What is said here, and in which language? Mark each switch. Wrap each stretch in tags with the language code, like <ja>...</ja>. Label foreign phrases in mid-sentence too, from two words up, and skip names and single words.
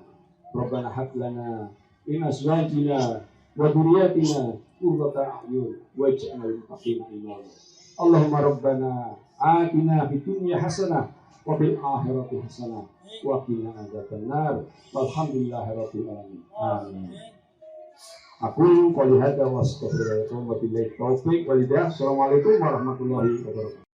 <ar>ربنا هب لنا من أزواجنا وذرياتنا قرة أعين واجعلنا للمتقين إماما. اللهم ربنا آتنا في الدنيا حسنة وفي الآخرة حسنة وقنا عذاب النار. والحمد لله رب العالمين. Amin. أقول قولي هذا وأستغفر الله وبالله التوفيق والهداية. السلام عليكم ورحمة الله وبركاته.</ar>